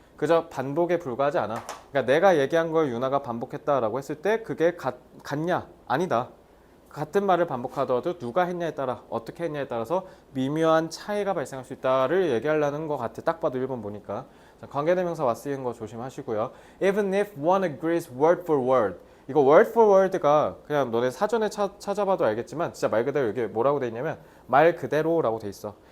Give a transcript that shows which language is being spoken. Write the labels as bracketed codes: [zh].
[ko] 그저 반복에 불과하지 않아. 그러니까 내가 얘기한 걸 유나가 반복했다라고 했을 때 그게 같냐? 아니다. 같은 말을 반복하더라도 누가 했냐에 따라, 어떻게 했냐에 따라서 미묘한 차이가 발생할 수 있다를 얘기하려는 것 같아. 딱 봐도 1번 보니까. 자, 관계대명사 와 쓰이는 거 조심하시고요. [en] Even if one agrees word for word. [ko] 이거 word for word가 그냥 너네 사전에 찾아봐도 알겠지만 진짜 말 그대로 이게 뭐라고 돼 있냐면 말 그대로라고 돼 있어.